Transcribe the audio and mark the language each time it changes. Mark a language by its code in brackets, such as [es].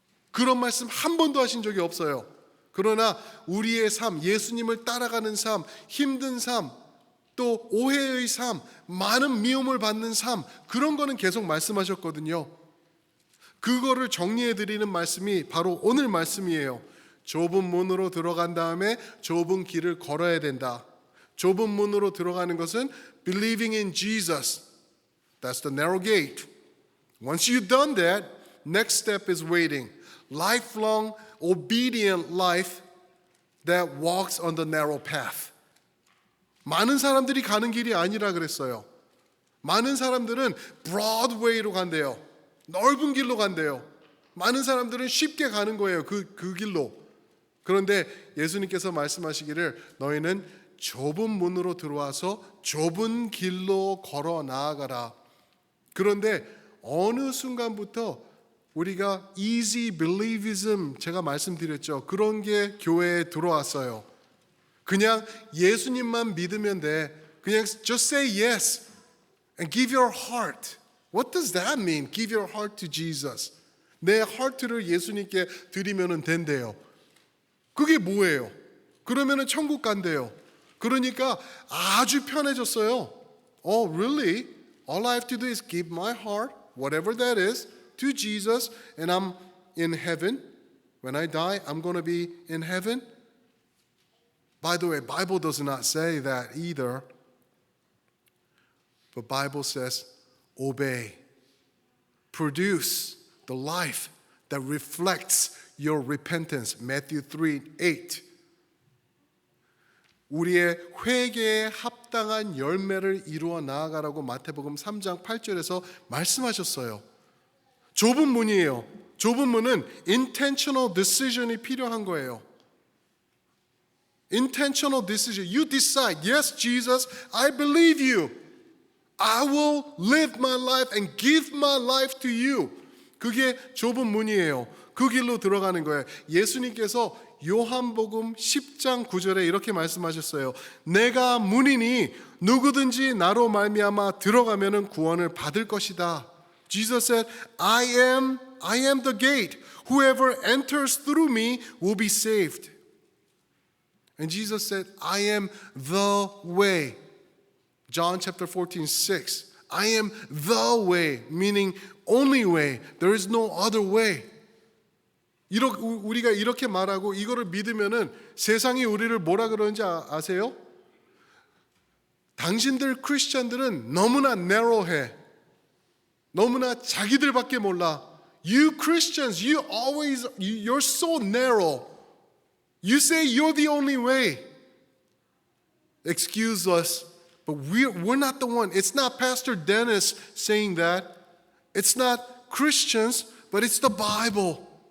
[ko] 그런 말씀 한 번도 하신 적이 없어요. 그러나 우리의 삶, 예수님을 따라가는 삶, 힘든 삶, 또 오해의 삶, 많은 미움을 받는 삶, 그런 거는 계속 말씀하셨거든요. 그거를 정리해 드리는 말씀이 바로 오늘 말씀이에요. 좁은 문으로 들어간 다음에 좁은 길을 걸어야 된다. 좁은 문으로 들어가는 것은 [en] believing in Jesus. That's the narrow gate. Once you've done that, next step is waiting. Lifelong obedient life that walks on the narrow path. [ko] 많은 사람들이 가는 길이 아니라 그랬어요. 많은 사람들은 [en] broad way [ko] 로 간대요. 넓은 길로 간대요. 많은 사람들은 쉽게 가는 거예요. 그 길로. 그런데 예수님께서 말씀하시기를 너희는 좁은 문으로 들어와서 좁은 길로 걸어 나아가라. 그런데 어느 순간부터 우리가 easy believism 제가 말씀드렸죠. 그런 게 교회에 들어왔어요. 그냥 예수님만 믿으면 돼. 그냥 [en] just say yes and give your heart. What does that mean? Give your heart to Jesus. [ko] 내 heart를 예수님께 드리면 된대요. 그게 뭐예요? 그러면은 천국 간대요. 그러니까 아주 편해졌어요. [en] Oh, really? All I have to do is give my heart, whatever that is, to Jesus, and I'm in heaven. When I die, I'm going to be in heaven. By the way, Bible does not say that either. The Bible says, obey. Produce the life that reflects your repentance. Matthew 3:8. [ko] 우리의 회개에 합당한 열매를 이루어 나아가라고 마태복음 3장 8절에서 말씀하셨어요. 좁은 문이에요. 좁은 문은 [en] intentional decision [ko] 이 필요한 거예요. [en] Intentional decision. You decide, yes, Jesus, I believe you. I will live my life and give my life to you. [ko] 그게 좁은 문이에요. 그 길로 들어가는 거예요. 예수님께서 요한복음 10장 9절에 이렇게 말씀하셨어요. 내가 문이니 누구든지 나로 말미암아 들어가면은 구원을 받을 것이다. [en] Jesus said, I am the gate. Whoever enters through me will be saved. And Jesus said, I am the way. John chapter 14:6. I am the way, meaning only way. There is no other way. [ko] 우리가 이렇게 말하고 이거를 믿으면은 세상이 우리를 뭐라 그러는지 아세요? 당신들 크리스천들은 너무나 narrow해. 너무나 자기들밖에 몰라. [en] You Christians, you're so narrow. You say you're the only way. Excuse us, but we're not the one. It's not Pastor Dennis saying that. It's not Christians, but it's the Bible.